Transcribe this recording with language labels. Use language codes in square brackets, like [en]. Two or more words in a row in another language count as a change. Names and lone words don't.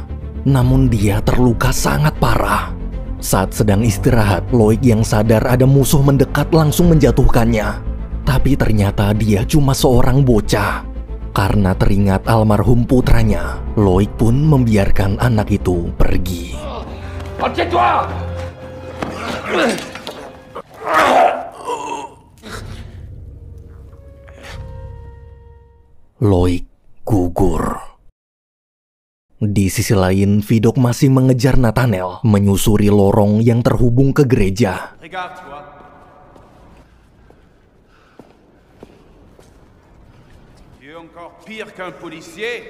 [id] Namun dia terluka sangat parah. Saat sedang istirahat, Loic yang sadar ada musuh mendekat langsung menjatuhkannya. Tapi ternyata dia cuma seorang bocah. Karena teringat almarhum putranya, Loic pun membiarkan anak itu pergi. [fr] Retiens-toi! [id] Loic gugur. Di sisi lain, Vidocq masih mengejar Nathaniel, menyusuri lorong yang terhubung ke gereja. [fr] Regarde, tu vois. Tu es encore pire qu'un policier.